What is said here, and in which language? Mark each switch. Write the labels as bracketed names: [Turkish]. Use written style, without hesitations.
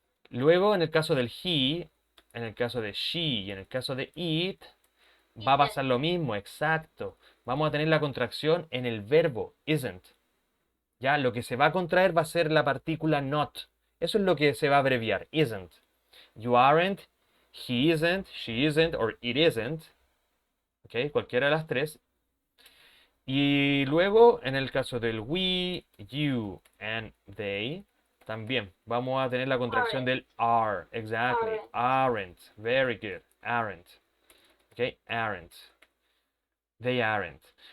[Spanish] Luego en el caso del he, en el caso de she y en el caso de it, va a pasar lo mismo, exacto. Vamos a tener la contracción en el verbo, isn't. Ya, lo que se va a contraer va a ser la partícula not. Eso es lo que se va a abreviar, isn't. [English] You aren't, he isn't, she isn't, or it isn't. [Spanish] ¿Ok? Cualquiera de las tres. Y luego, en el caso del we, you, and they, también vamos a tener la contracción del are. [English] Exactly. Aren't. Very good. Aren't. ¿Ok? Aren't. They aren't.